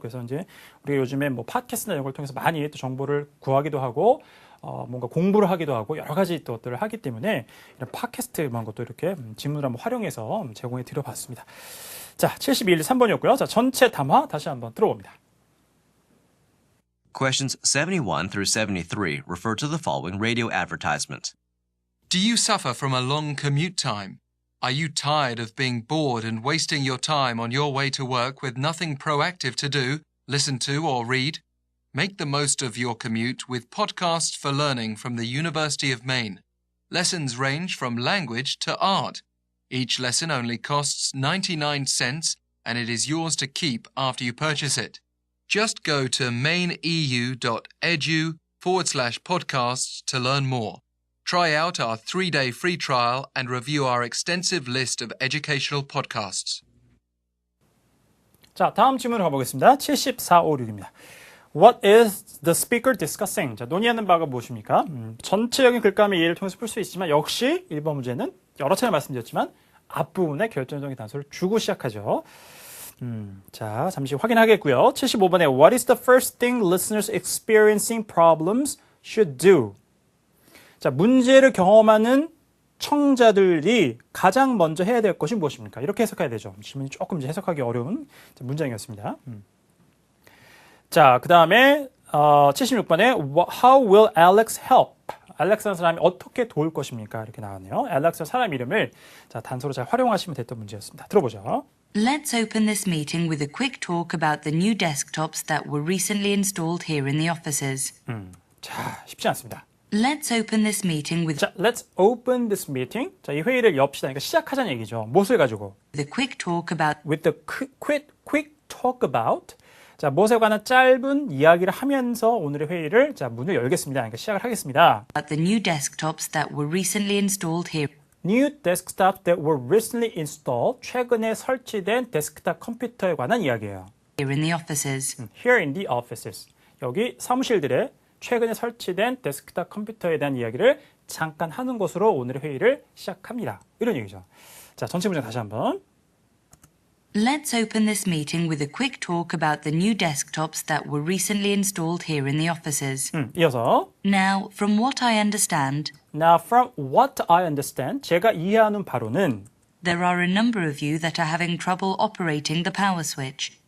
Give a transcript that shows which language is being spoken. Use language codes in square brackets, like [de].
[ko] 그래서 이제 우리가 요즘에 팟캐스트나 이런 걸 통해서 많이 또 정보를 구하기도 하고 뭔가 공부를 하기도 하고 여러 가지 또 것들을 하기 때문에 이런 팟캐스트 이런 것도 이렇게 질문을 한번 활용해서 제공해 드려봤습니다. 자, 72일 3번이었고요. 자, 전체 담화 다시 한번 들어봅니다. [en] Questions 71 through 73 refer to the following radio advertisement. Do you suffer from a long commute time? Are you tired of being bored and wasting your time on your way to work with nothing proactive to do, listen to, or read? Make the most of your commute with podcasts for learning from the University of Maine. Lessons range from language to art. Each lesson only costs 99 cents, and it is yours to keep after you purchase it. Just go to maineu.edu/podcasts to learn more. Try out our 3-day free trial and review our extensive list of educational podcasts. [ko] 자, 다음 질문을 가보겠습니다. 7456입니다. [en] What is the speaker discussing? [ko] 자, 논의하는 바가 무엇입니까? 전체적인 글감의 이해를 통해서 풀 수 있지만 역시 1번 문제는 여러 차례 말씀드렸지만 앞부분에 결정적인 단서를 주고 시작하죠. 자, 잠시 확인하겠고요. 75번에 [en] What is the first thing listeners experiencing problems should do? [ko] 자, 문제를 경험하는 청자들이 가장 먼저 해야 될 것이 무엇입니까? 이렇게 해석해야 되죠. 질문이 조금 이제 해석하기 어려운 문장이었습니다. 자, 그 다음에 76번에 [en] How will Alex help? [ko] 알렉스라는 사람이 어떻게 도울 것입니까? 이렇게 나왔네요. 알렉스 사람 이름을 자, 단서로 잘 활용하시면 됐던 문제였습니다. 들어보죠. [en] Let's open this meeting with a quick talk about the new desktops that were recently installed here in the offices. [ko] 자, 쉽지 않습니다. [en] Let's open this meeting with 자, let's open this meeting. [ko] 자, 이 회의를 엽시다. 그러니까 시작하자는 얘기죠. 무엇을 가지고? [en] a quick talk about With the quick talk about. [ko] 자, 무엇에 관한 짧은 이야기를 하면서 오늘의 회의를 자, 문을 열겠습니다. 그러니까 시작을 하겠습니다. [en] the new desktops that were recently installed here. New desktops that were recently installed. [ko] 최근에 설치된 데스크탑 컴퓨터에 관한 이야기예요. [en] Here in the offices. Here in the offices. [ko] 여기 사무실들에 최근에 설치된 데스크탑 컴퓨터에 대한 이야기를 잠깐 하는 것으로 오늘의 회의를 시작합니다. 이런 얘기죠. 자, 전체 문장 다시 한번. [en] Let's open this meeting with a quick talk about the new desktops that were recently installed here in the offices. [ko] 이어서 [en] Now, from what I understand, Now from what I understand, [ko] 제가 이해하는 바로는 [en] there are a number of you that are having trouble operating the power switch.